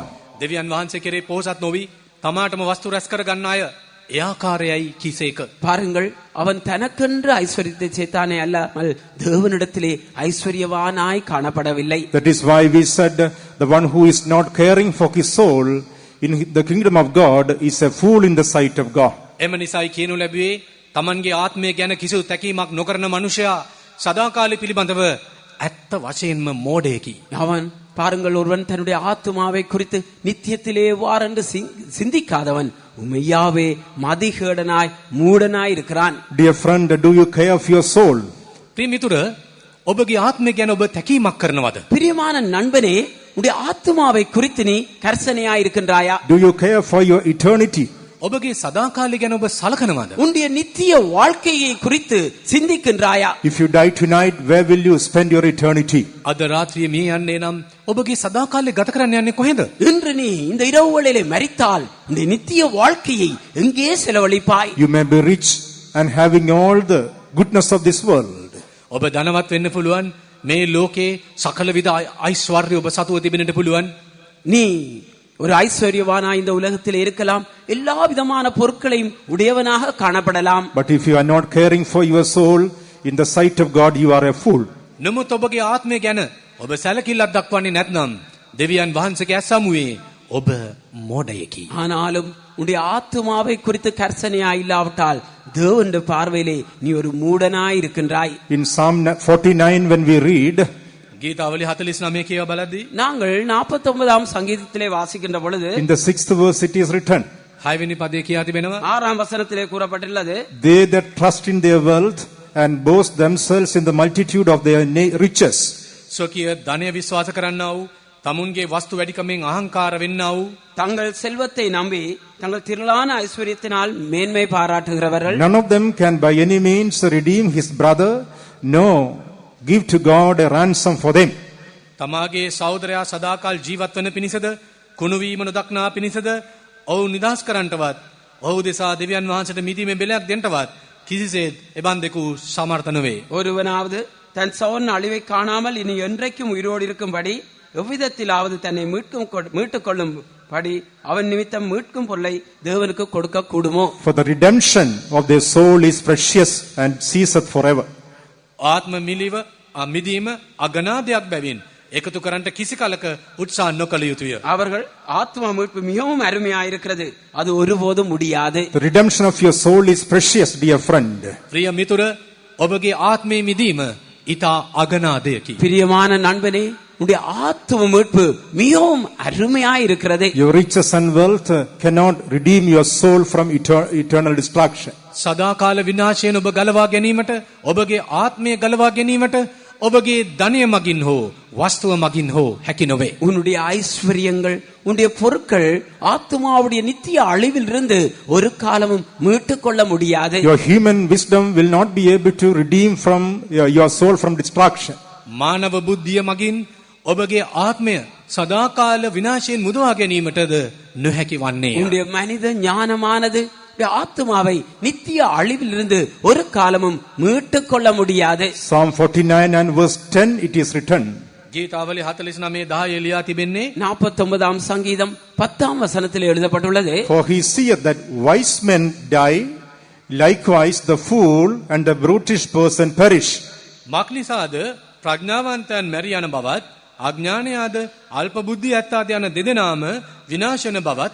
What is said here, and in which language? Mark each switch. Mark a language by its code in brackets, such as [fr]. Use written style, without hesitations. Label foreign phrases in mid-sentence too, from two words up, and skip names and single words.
[si] දෙවියන් වහන්සේ කෙරේ පොහොසත් නොවි තමාටම වස්තු රැස් කර ගන්න අය එයාකාරයයි කීසේක. [ta] பாருங்கள், அவன் தனக்கென்று ஐஸ்வர்யத்தை சேர்த்தானே அல்லாமல் தேவனிடத்திலே ஐஸ்வர்யவானாய் காணப்படவில்லை. [en] That is why we said the one who is not caring for his soul in the kingdom of God is a fool in the sight of God. [si] එම නිසායි කියනු ලැබුවේ තමන්ගේ ආත්මය ගැන කිසිදු තැකීමක් නොකරන මනුෂයා සදාකාලය පිළිබඳව ඇත්ත වශයෙන්ම මෝඩයෙකි. [ta] அவன் பாருங்கள், ஒருவன் தன்னுடைய ஆத்துமாவை குறித்து நித்தியத்திலே வாரென்று சிந்திக்காதவன் உண்மையாவே மதிகேடனாய் மூடனாய் இருக்கிறான். [en] Dear friend, do you care for your soul? [si] ප්‍රිය මිතුර, ඔබගේ ආත්මය ගැන ඔබ තැකීමක් කරනවද? [ta] பிரியமான நண்பனே, உடைய ஆத்துமாவை குறித்து நீ கர்சனையாய் இருக்கின்றாயா? [en] Do you care for your eternity? [si] ඔබගේ සදාකාලය ගැන ඔබ සලකනවද? [ta] உன்னுடைய நித்திய வாழ்க்கையை குறித்து சிந்திக்கின்றாயா? [en] If you die tonight, where will you spend your eternity? [si] අද රාත්‍රියේ මේ යන්නේ නම් ඔබගේ සදාකාලය ගත කරන්න යන්නේ කොහෙද? [ta] இன்று நீ இந்த இரவு வேளையிலே மரித்தால் இந்த நித்திய வாழ்க்கையை எங்கே செலவழிப்பாய்? [en] You may be rich and having all the goodness of this world. [si] ඔබ ධනවත් වෙන්න පුළුවන්. මේ ලෝකේ සකල විද ඓශ්වර්ය ඔබ සතුව තිබෙන්නට පුළුවන්. [ta] நீ ஒரு ஐஸ்வர்யவானா இந்த உலகத்தில் இருக்கலாம், எல்லா விதமான பொருட்களையும் உடையவனாக காணப்படலாம். [en] But if you are not caring for your soul, in the sight of God, you are a fool. [si] නමුත් ඔබගේ ආත්මය ගැන ඔබ සැලකිල්ලක් දක්වන්නේ නැත්නම් දෙවියන් වහන්සේගේ ඇසමුවේ ඔබ මෝඩයෙකි. [ta] ஆனாலும் உன்னுடைய ஆத்துமாவை குறித்து கர்சனையா இல்லாவிட்டால் தேவனுடைய பார்வையிலே நீ ஒரு மூடனாய் இருக்கின்றாய். [en] In Psalm 49, when we read, [si] ගීතාවලි 49 කියව බලද්දී [ta] நாங்கள் 49ஆம் சங்கீதத்திலே வாசிக்கின்ற பொழுது [en] in the 6th verse it is written, [si] 6 වෙනි පදයේ කියා තිබෙනවා [ta] 6ஆம் வசனத்திலே கூறப்பட்டுள்ளது, [en] they that trust in their wealth and boast themselves in the multitude of their riches. [si] ස්වකීය ධනය විශ්වාස කරන්නා වූ තමුන්ගේ වස්තු වැඩිකමෙන් අහංකාර වෙන්නා වූ [ta] தங்கள் செல்வத்தை நம்பி தங்கள் திரளான ஐஸ்வர்யத்தினால் மேன்மை பாராட்டுகிறவர்கள், [en] None of them can by any means redeem his brother, no, give to God a ransom for them. [si] තමාගේ සහෝදරයා සදාකාල් ජීවත් වන පිණිසද කුණු වීම නොදක්නා පිණිසද ඔහු නිදහස් කරන්නටවත් ඔහු දෙසා දෙවියන් වහන්සේට මිදීමේ බෙලයක් දෙන්නටවත් කිසිසේත් එබන්දෙකු සමර්ථ නොවේ. [ta] ஒருவனாவது தன் சகோதரன் அழிவை காணாமல் இனி என்றைக்கும் உயிரோடு இருக்கும்படி எவ்விதத்திலாவது தன்னை மீட்டுக் கொள்ளும்படி அவன் நிமித்தம் மீட்கும் பொருளை தேவனுக்கு கொடுக்க கூடுமோ? [en] For the redemption of their soul is precious and ceaseth forever. [si] ආත්ම මිදීම අගනාදයක් බැවින් එකතු කරන්නට කිසි කලක උත්සාහ නොකළ යුතුය. [ta] அவர்கள் ஆத்ம மீட்பு மிகவும் அருமையாயிருக்கிறது, அது ஒருபோதும் முடியாது. [en] The redemption of your soul is precious, dear friend. [si] ප්‍රිය මිතුර, ඔබගේ ආත්මේ මිදීම ඊතා අගනාදයකි. [ta] பிரியமான நண்பனே, உன்னுடைய ஆத்ம மீட்பு மிகவும் அருமையாயிருக்கிறது. [en] Your riches and wealth cannot redeem your soul from eternal destruction. [si] සදාකාල විනාශයෙන් ඔබ ගලවා ගැනීමට, ඔබගේ ආත්මය ගලවා ගැනීමට ඔබගේ ධනය මගින් හෝ වස්තුව මගින් හෝ හැකි නොවේ. [ta] உன்னுடைய ஐஸ்வர்யங்கள், உன்னுடைய பொருட்கள் ஆத்மாவுடைய நித்திய அழிவிலிருந்து ஒரு காலமும் மீட்டுக் கொள்ள முடியாது. [en] Your human wisdom will not be able to redeem from your soul from destruction. [si] මානව බුද්ධිය මගින් ඔබගේ ආත්මය සදාකාල විනාශයෙන් මුදවා ගැනීමටද නොහැකි වන්නේ. [ta] உன்னுடைய மனித ஞானமானது ஆத்மாவை நித்திய அழிவிலிருந்து ஒரு காலமும் மீட்டுக் கொள்ள முடியாது. [en] Psalm 49 and verse 10 it is written. [si] ගීතාවලි 49:10 එලියා තිබෙන්නේ [ta] 49ஆம் சங்கீதம் 10ஆம் வசனத்தில் எழுதப்பட்டுள்ளது, [en] For he seeth that wise men die, likewise the fool and the brutish person perish. [si] මක්නිසාද ප්‍රඥාවන්තයන් මැරී යන බවත් අඥානයාද අල්ප බුද්ධිය ඇත්තාද යන දෙදෙනාම විනාශ වෙන බවත්